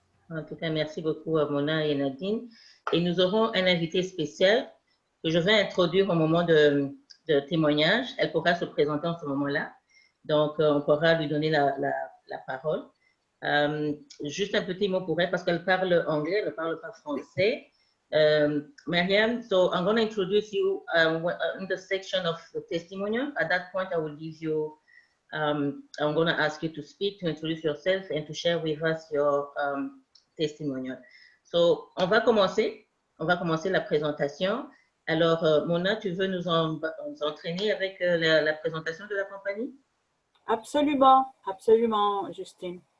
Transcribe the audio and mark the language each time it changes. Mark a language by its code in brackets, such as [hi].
[fr] En tout cas, merci beaucoup à Mona et Nadine. Et nous aurons un invité spécial que je vais introduire au moment de témoignage. Elle pourra se présenter en ce moment-là. Donc, on pourra lui donner la parole. Juste un petit mot pour elle parce qu'elle parle anglais, elle ne parle pas français. [en] Mariam, so I'm going to introduce you in the section of the testimonial. At that point, I will give you, I'm going to ask you to speak, to introduce yourself and to share with us your testimonial. [fr] So, on va commencer la présentation. Alors, Mona, tu veux nous entraîner avec la présentation de la compagnie? Absolument, absolument, Justine.